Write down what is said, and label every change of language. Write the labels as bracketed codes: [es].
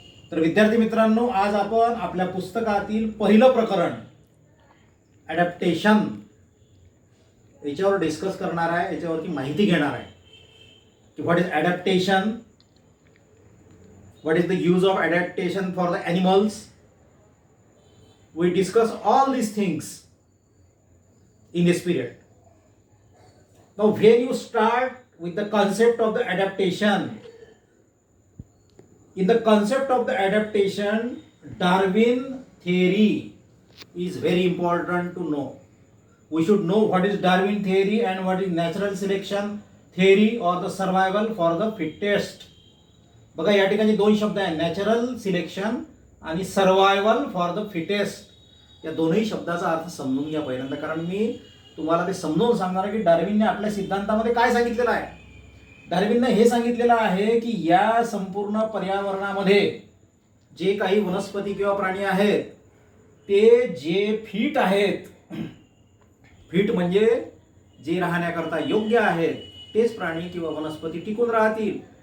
[mr] तर विद्यार्थी मित्रांनो, आज आपण आपल्या पुस्तकातील पहिलं प्रकरण ॲडॅप्टेशन याच्यावर डिस्कस करणार आहे, याच्यावरती माहिती घेणार आहे की [en] What is adaptation, what is the use of adaptation for the animals. [mr] We discuss all these things [en] in this period. Now when you start with the concept of the adaptation, in the concept of the adaptation, Darwin theory is very important to know. We should know what is Darwin theory and what is natural selection theory or the survival for the fittest. [mr] बघा, या ठिकाणी दोन शब्द आहेत, natural selection आणि survival for the fittest. या दोन्ही शब्दाचा अर्थ समजून घ्या पहिल्यांदा, कारण मी तुम्हाला ते समजावून सांगणार आहे की डार्विनने आपल्या सिद्धांतामध्ये काय सांगितलेलं आहे. डार्विनने हे सांगितलेलं आहे की या संपूर्ण पर्यावरणामध्ये जे काही वनस्पती किंवा प्राणी आहेत ते जे फिट आहेत, फिट म्हणजे जे राहण्याकरता योग्य आहेत, तेच प्राणी किंवा वनस्पती टिकून राहतील.